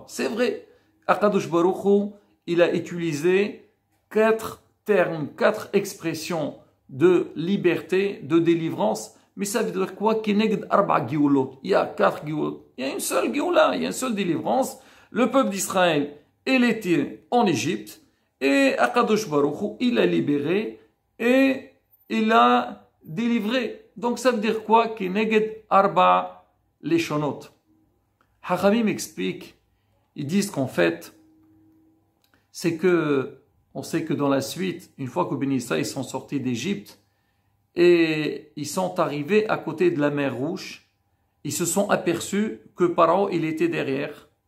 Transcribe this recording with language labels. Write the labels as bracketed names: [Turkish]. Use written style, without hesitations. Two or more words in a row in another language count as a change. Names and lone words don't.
[French] C'est vrai, [Hebrew] הקדוש ברוך הוא, [French] il a utilisé 4 termes, 4 expressions de liberté, de délivrance, mais ça veut dire quoi? [Hebrew] כנגד ארבע גאולות. [French] Il y a 4 Géoulot. Il y a une seule Géoula, il y a une seule délivrance. Le peuple d'Israël, il était en Égypte et [Hebrew] הקדוש ברוך הוא, [French] il a libéré et il a délivré. Donc ça veut dire quoi? [Hebrew] כנגד ארבע לשונות. [French] Hachamim explique, ils disent qu'en fait, c'est que, on sait que dans la suite, une fois que Béni Israël sont sortis d'Égypte et ils sont arrivés à côté de la mer Rouge, ils se sont aperçus que Pharaon, il était derrière.